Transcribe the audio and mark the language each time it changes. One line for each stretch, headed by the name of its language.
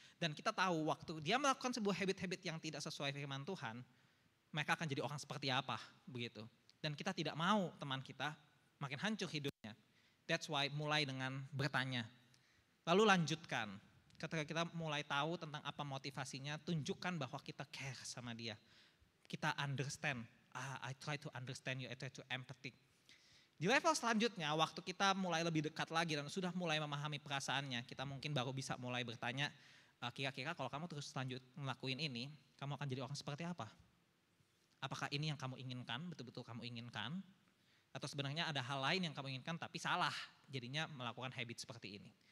Indonesian: Dan kita tahu waktu dia melakukan sebuah habit-habit yang tidak sesuai firman Tuhan, mereka akan jadi orang seperti apa, begitu. Dan kita tidak mau teman kita makin hancur hidupnya.
English: That's why
Indonesian: mulai dengan bertanya. Lalu lanjutkan, ketika kita mulai tahu tentang apa motivasinya, tunjukkan bahwa kita care sama dia. Kita
English: understand, I try to understand you, I try to empathy.
Indonesian: Di level selanjutnya, waktu kita mulai lebih dekat lagi dan sudah mulai memahami perasaannya, kita mungkin baru bisa mulai bertanya, kira-kira kalau kamu terus lanjut ngelakuin ini, kamu akan jadi orang seperti apa? Apakah ini yang kamu inginkan, betul-betul kamu inginkan? Atau sebenarnya ada hal lain yang kamu inginkan tapi salah, jadinya melakukan habit seperti ini.